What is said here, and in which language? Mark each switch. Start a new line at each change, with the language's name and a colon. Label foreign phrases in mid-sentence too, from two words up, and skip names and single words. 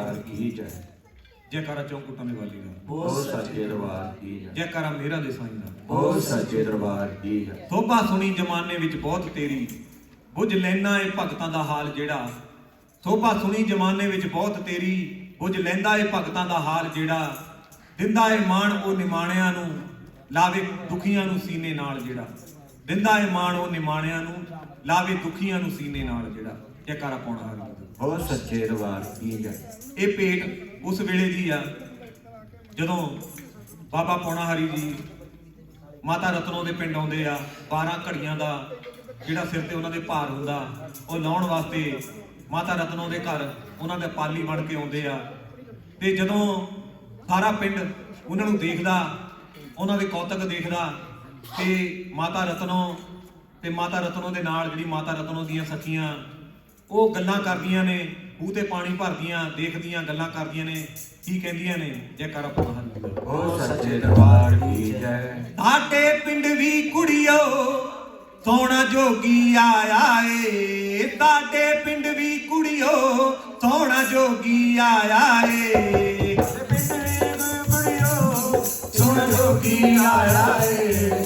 Hindi: की जय। जयकारा चौकुटा ने वाली का, बोल सच्चे दरबार की जय।
Punjabi: ਜੈਕਾਰਾ ਮੇਰਾ ਦੇ ਸਾਈਂ ਦਾ,
Hindi: बोल सच्चे दरबार की जय।
Punjabi: ਥੋਭਾ ਸੁਣੀ ਜਮਾਨੇ ਵਿੱਚ ਬਹੁਤ ਤੇਰੀ, ਬੁੱਝ ਲੈਣਾ ਏ ਭਗਤਾਂ ਦਾ ਹਾਲ ਜਿਹੜਾ। ਥੋਭਾ ਸੁਣੀ ਜਮਾਨੇ ਵਿੱਚ ਬਹੁਤ ਤੇਰੀ, ਬੁੱਝ ਲੈਂਦਾ ਏ ਭਗਤਾਂ ਦਾ ਹਾਲ ਜਿਹੜਾ। ਦਿੰਦਾ ਏ ਮਾਣ ਉਹ ਨਿਮਾਣਿਆਂ ਨੂੰ, ਲਾਵੇ ਦੁਖੀਆਂ ਨੂੰ ਸੀਨੇ ਨਾਲ ਜਿਹੜਾ। ਦਿੰਦਾ ਏ ਮਾਣ ਉਹ ਨਿਮਾਣਿਆਂ ਨੂੰ, ਲਾਵੇ ਦੁਖੀਆਂ ਨੂੰ ਸੀਨੇ ਨਾਲ ਜਿਹੜਾ। ਜੈਕਾਰਾ ਪਾਉਣਾ ਹਰੀ ਦਾ।
Hindi: बोल सच्चे दरबार की जय।
Punjabi: ਇਹ ਭੇਟ ਉਸ ਵੇਲੇ ਦੀ ਆ ਜਦੋਂ ਬਾਬਾ ਪੌਣਾ ਹਰੀ ਜੀ ਮਾਤਾ ਰਤਨੋ ਦੇ ਪਿੰਡ ਆਉਂਦੇ ਆ। 12 ਘੜੀਆਂ ਦਾ ਜਿਹੜਾ ਸਿਰ ਤੇ ਉਹਨਾਂ ਦੇ ਭਾਰ ਹੁੰਦਾ ਉਹ ਲਾਉਣ ਵਾਸਤੇ ਮਾਤਾ ਰਤਨੋ ਦੇ ਘਰ ਉਹਨਾਂ ਦੇ ਪਾਲੀ ਬਣ ਕੇ ਆਉਂਦੇ ਆ। ਤੇ ਜਦੋਂ ਸਾਰਾ ਪਿੰਡ ਉਹਨਾਂ ਨੂੰ ਦੇਖਦਾ, ਉਹਨਾਂ ਦੇ ਕੌਤਕ ਦੇਖਦਾ, ਤੇ ਮਾਤਾ ਰਤਨੋ ਦੇ ਨਾਲ ਜਿਹੜੀ ਮਾਤਾ ਰਤਨੋ ਦੀਆਂ ਸਖੀਆਂ ਉਹ ਗੱਲਾਂ ਕਰਦੀਆਂ ਨੇ, ਖੂਹ ਤੇ ਪਾਣੀ ਭਰਦੀਆਂ, ਦੇਖਦੀਆਂ, ਗੱਲਾਂ ਕਰਦੀਆਂ ਨੇ। ਕੀ ਕਹਿੰਦੀਆਂ ਨੇ? ਜੈਕਾਰਾ ਪਾਉਣਾ ਹਰੀ ਦਾ।
Hindi: बोल सच्चे दरबार की जय।
Punjabi: ਸਾਡੇ ਪਿੰਡ ਵੀ ਕੁੜੀਓ ਸੋਹਣਾ ਜੋਗੀ ਆਇਆ ਏ। ਸਾਡੇ ਪਿੰਡ ਵੀ ਕੁੜੀਓ ਸੋਹਣਾ ਜੋਗੀ ਆਇਆ ਏ। ਪਿੰਡ ਵੀ ਕੁੜੀਓ ਸੋਹਣਾ ਜੋਗੀ ਆਇਆ ਏ।